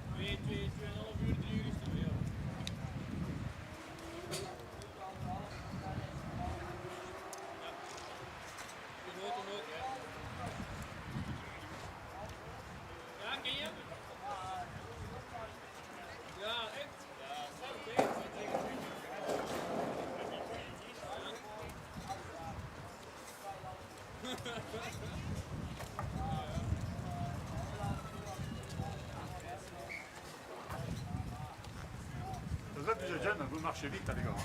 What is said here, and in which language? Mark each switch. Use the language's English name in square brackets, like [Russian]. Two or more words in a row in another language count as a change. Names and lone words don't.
[Dutch] 2,5 uur duur is het weer. Je hoort hem ook, hè? Ja, ken je hem? Ja, echt? Ja, snap ik. [French] Vous êtes des jeunes, vous marchez vite, les gars.